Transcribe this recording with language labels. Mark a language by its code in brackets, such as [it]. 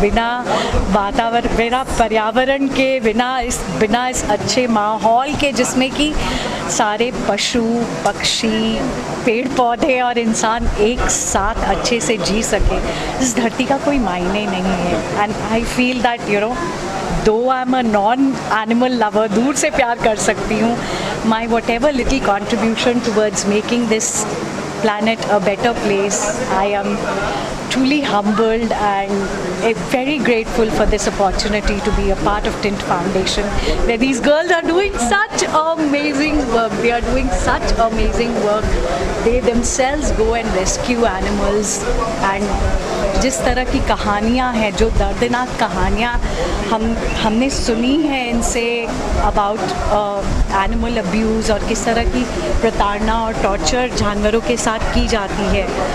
[hi] बिना वातावरण, बिना पर्यावरण के, बिना इस अच्छे माहौल के जिसमें कि सारे पशु पक्षी, पेड़ पौधे और इंसान एक साथ अच्छे से जी सके, इस धरती का कोई मायने नहीं है। [en] and I feel that though I'm a non-animal lover, [hi] दूर से प्यार कर सकती हूँ, [en] my whatever little contribution towards making this planet a better place, I am truly humbled and very grateful for this opportunity to be a part of Tint Foundation, where these girls are doing such amazing work. They are doing such amazing work. They themselves go and rescue animals, and [hi] जिस तरह की कहानियाँ हैं, जो दर्दनाक कहानियाँ हमने सुनी है इनसे अबाउट एनिमल अब्यूज़ और किस तरह की प्रताड़ना और टॉर्चर जानवरों के साथ की जाती है।